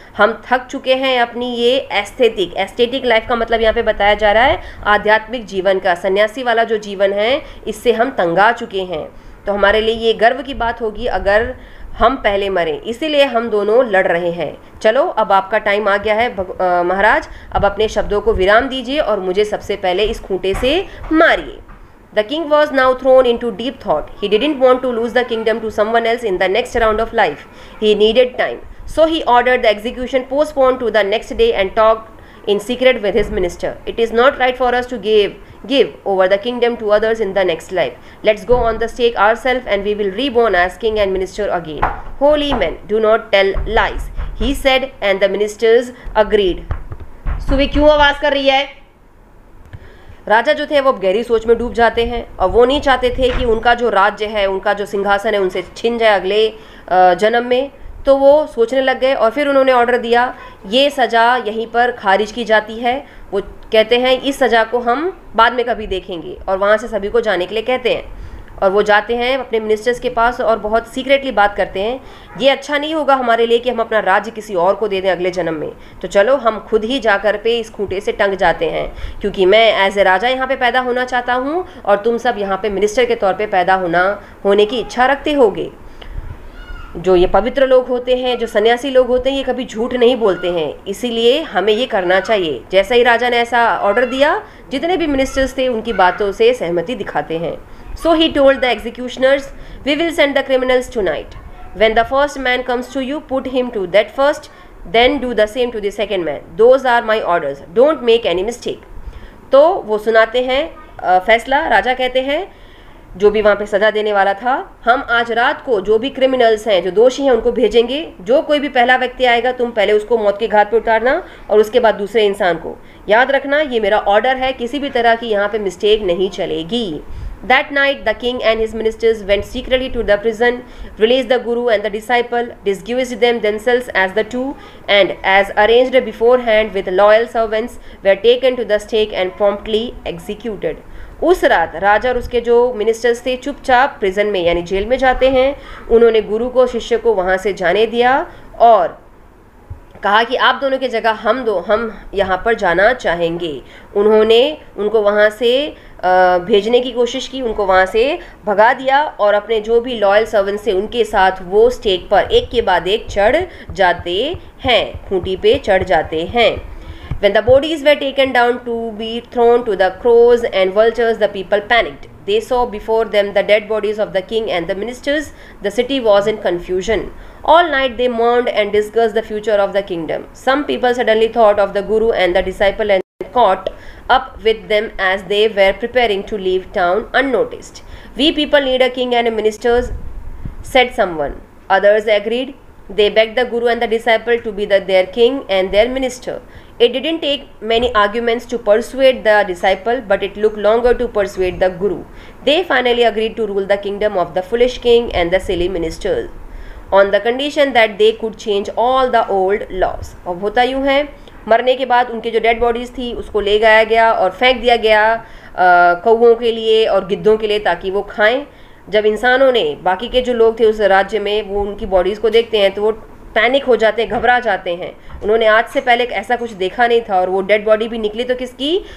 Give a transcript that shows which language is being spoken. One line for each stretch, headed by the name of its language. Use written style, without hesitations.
Hindi: हम थक चुके हैं अपनी ये एस्थेटिक लाइफ का मतलब यहाँ पे बताया जा रहा है आध्यात्मिक जीवन का, सन्यासी वाला जो जीवन है इससे हम तंगा चुके हैं। तो हमारे लिए ये गर्व की बात होगी अगर हम पहले मरें, इसीलिए हम दोनों लड़ रहे हैं। चलो अब आपका टाइम आ गया है महाराज, अब अपने शब्दों को विराम दीजिए और मुझे सबसे पहले इस खूंटे से मारिए।
English: The king was now thrown into deep thought. He didn't want to lose the kingdom to someone else in the next round of life. He needed time. So he ordered the execution postponed to the next day and talked in secret with his minister. It is not right for us to give over the kingdom to others in the next life. Let's go on the stake ourselves and we will reborn as king and minister again. Holy men, do not tell lies, he said, and the ministers agreed.
Hindi: सुबह क्यों आवाज कर रही है? राजा जो थे वो गहरी सोच में डूब जाते हैं और वो नहीं चाहते थे कि उनका जो राज्य है, उनका जो सिंहासन है, उनसे छिन जाए अगले जन्म में। तो वो सोचने लग गए और फिर उन्होंने ऑर्डर दिया, ये सज़ा यहीं पर खारिज की जाती है। वो कहते हैं इस सज़ा को हम बाद में कभी देखेंगे, और वहाँ से सभी को जाने के लिए कहते हैं। और वो जाते हैं अपने मिनिस्टर्स के पास और बहुत सीक्रेटली बात करते हैं, ये अच्छा नहीं होगा हमारे लिए कि हम अपना राज्य किसी और को दे दें अगले जन्म में, तो चलो हम खुद ही जाकर पे इस खूंटे से टंग जाते हैं, क्योंकि मैं एज ए राजा यहाँ पे पैदा होना चाहता हूँ और तुम सब यहाँ पे मिनिस्टर के तौर पे पैदा होने की इच्छा रखते होगे। जो ये पवित्र लोग होते हैं, जो सन्यासी लोग होते हैं, ये कभी झूठ नहीं बोलते हैं, इसीलिए हमें ये करना चाहिए। जैसा ही राजा ने ऐसा ऑर्डर दिया, जितने भी मिनिस्टर्स थे उनकी बातों से सहमति दिखाते हैं।
English: So he told the executioners, we will send the criminals tonight. When the first man comes to you, put him to death first, then do the same to the second man. Those are my orders. Don't make any mistake.
Hindi: तो वो सुनाते हैं फैसला। राजा कहते हैं जो भी वहाँ पे सज़ा देने वाला था, हम आज रात को जो भी क्रिमिनल्स हैं, जो दोषी हैं, उनको भेजेंगे। जो कोई भी पहला व्यक्ति आएगा, तुम पहले उसको मौत के घाट पे उतारना और उसके बाद दूसरे इंसान को। याद रखना, ये मेरा ऑर्डर है, किसी भी तरह की यहाँ पे मिस्टेक नहीं चलेगी।
English: That night the king and his ministers went secretly to the prison, released the guru and the disciple, disguised themselves as the two, and as arranged beforehand with loyal servants, were taken to the stake and promptly executed.
Hindi: उस रात राजा और उसके जो ministers थे चुपचाप prison में यानी jail में जाते हैं। उन्होंने गुरु को, शिष्य को वहाँ से जाने दिया और कहा कि आप दोनों की जगह हम यहाँ पर जाना चाहेंगे। उन्होंने उनको वहाँ से भेजने की कोशिश की, उनको वहाँ से भगा दिया और अपने जो भी लॉयल सर्वेंट्स थे उनके साथ वो स्टेक पर एक के बाद एक चढ़ जाते हैं, खूंटी पे चढ़ जाते हैं।
English: When the bodies were taken down to be thrown to the crows and vultures, the people panicked. They saw before them the dead bodies of the king and the ministers. The city was in confusion. All night they mourned and discussed the future of the kingdom. Some people suddenly thought of the guru and the disciple and caught up with them as they were preparing to leave town unnoticed. We people need a king and a ministers, said someone. Others agreed. They begged the guru and the disciple to be their king and their minister. It didn't take many arguments to persuade the disciple, but it took longer to persuade the guru. They finally agreed to rule the kingdom of the foolish king and the silly ministers, on the condition that they could change all the old laws.
Hindi: अब होता यूँ है, मरने के बाद उनके जो dead bodies थी उसको ले जाया गया और फेंक दिया गया कौवों के लिए और गिद्धों के लिए ताकि वो खाएं। जब इंसानों ने, बाकी के जो लोग थे उस राज्य में, वो उनकी बॉडीज़ को देखते हैं तो वो पैनिक हो जाते हैं, घबरा जाते हैं। उन्होंने आज से पहले ऐसा कुछ देखा नहीं था और वो डेड बॉडी भी निकली तो किसकी?